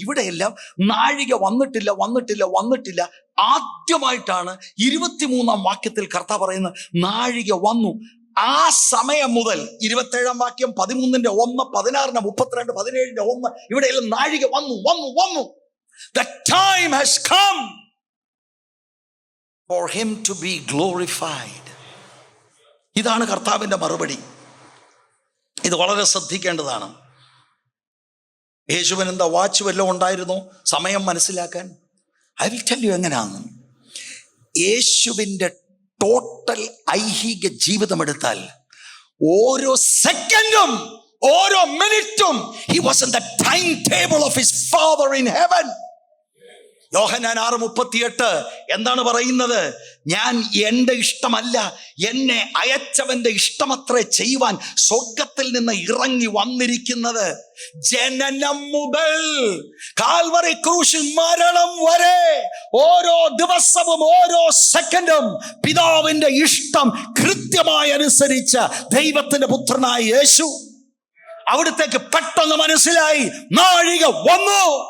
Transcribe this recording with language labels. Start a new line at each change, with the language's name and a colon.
Malayalam: ഇവിടെയെല്ലാം നാഴിക വന്നിട്ടില്ല, വന്നിട്ടില്ല, വന്നിട്ടില്ല. ആദ്യമായിട്ടാണ് 23-ാം വാക്യത്തിൽ കർത്താവ് പറയുന്നത് നാഴിക വന്നു. ആ സമയം മുതൽ 27-ാം വാക്യം, 13-ന്റെ 1, 16-ന്റെ 32, 17-ന്റെ 1, ഇവിടെയെല്ലാം നാഴിക വന്നു, വന്നു, വന്നു.
English: The time has come for him to be glorified.
Malayalam: ഇതാണ് കർത്താവിന്റെ മറുപടി. ഇത് വളരെ ശ്രദ്ധിക്കേണ്ടതാണ്. യേശുവിന് എന്താ വാച്ച് വല്ലതും ഉണ്ടായിരുന്നോ സമയം മനസ്സിലാക്കാൻ?
English: I will tell you
Malayalam: എങ്ങനെയാണെന്ന്. യേശുവിൻ്റെ ടോട്ടൽ ഐഹിക ജീവിതം എടുത്താൽ ഓരോ സെക്കൻഡും, ഓരോ മിനിറ്റും
English: he was in the timetable of his Father in heaven.
Malayalam: യോഹന്നാൻ 6:38 എന്താണ് പറയുന്നത്? ഞാൻ എൻ്റെ ഇഷ്ടമല്ല, എന്നെ അയച്ചവന്റെ ഇഷ്ടമത്രേ ചെയ്യുവാൻ സ്വർഗത്തിൽ നിന്ന് ഇറങ്ങി വന്നിരിക്കുന്നത്. ജനനം മുതൽ കാൽവറി ക്രൂശിൽ മരണം വരെ ഓരോ ദിവസവും, ഓരോ സെക്കൻഡും പിതാവിന്റെ ഇഷ്ടം കൃത്യമായി അനുസരിച്ച ദൈവത്തിന്റെ പുത്രനായ യേശു അവിടത്തേക്ക് പെട്ടെന്ന് മനസ്സിലായി നാഴിക വന്നു.